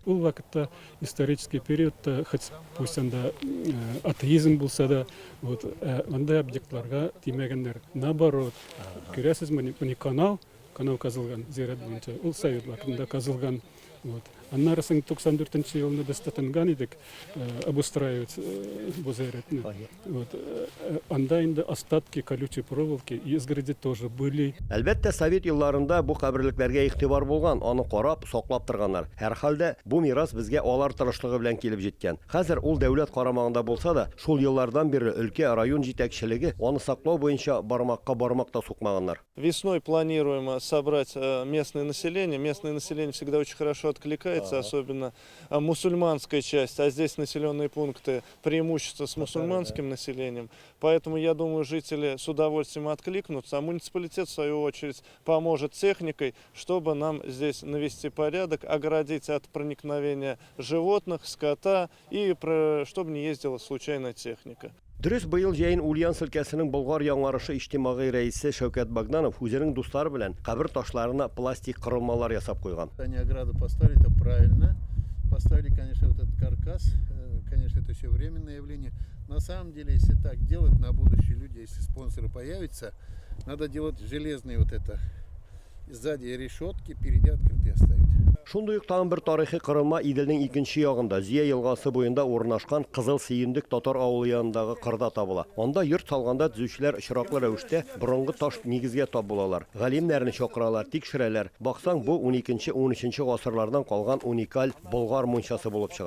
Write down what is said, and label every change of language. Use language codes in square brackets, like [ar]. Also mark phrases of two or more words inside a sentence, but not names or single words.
[tt] Ул вакытта исторический периодта, [ru] хоть пусть [tt] анда атеизм булса да, вот анда объектларга тимәгәннәр. Наоборот, күрәсез моны канал казылган зират буенча. Ул Совет вакытында казылган. Вот. Аннары 94 елны без тотынган идек обустраивать бу зиратны. [ru] Вот. [tt] Анда инде [ru] остатки колючей проволоки и изгороди тоже были. [tt] Әлбәттә, Совет елларында бу каберлекләргә игътибар булган, аны карап, саклап торганнар. Һәр халда бу мирас безгә алар тырышлыгы белән килеп җиткән. Хәзер ул дәүләт карамагында булса да, шул еллардан бире өлкә район җитәкчелеге аны саклау буенча бармакка бармак та сукмаганнар. [ru] Весной планируем собрать местное население. Местное население всегда очень хорошо откликается, особенно мусульманская часть, а здесь населенные пункты преимущество с мусульманским населением. Поэтому, я думаю, жители с удовольствием откликнутся, а муниципалитет, в свою очередь, поможет техникой, чтобы нам здесь навести порядок, оградить от проникновения животных, скота и чтобы не ездила случайная техника. [tt] Дөрес, быел җәен Ульян өлкәсенең Болгар яңарышы иҗтимагый рәисе Шәүкәт Богданов үзенең дуслары белән кабер ташларына пластик кырылмалар ясап куйган. [ru] Они ограду поставили, это правильно. Поставили, конечно, вот этот каркас. Конечно, это все временное явление. На самом деле, если так делать на будущее люди, если спонсоры появятся, надо делать железные вот это. Сзади решетки, впереди открытые оставить. [tt] Шундый ук тагын бер тарихи кырылма Иделнең икенче ягында, Зия елгасы буенда урнашкан Кызыл Сөендек татар авылы янындагы кырда табыла. Анда йорт салганда төзүчеләр очраклы рәвештә борынгы таш нигезгә тап булалар. Галимнәрне чакыралар, тикшерәләр. Баксаң, бу 12-13 гасырлардан калган уникаль болгар мунчасы булып чыга.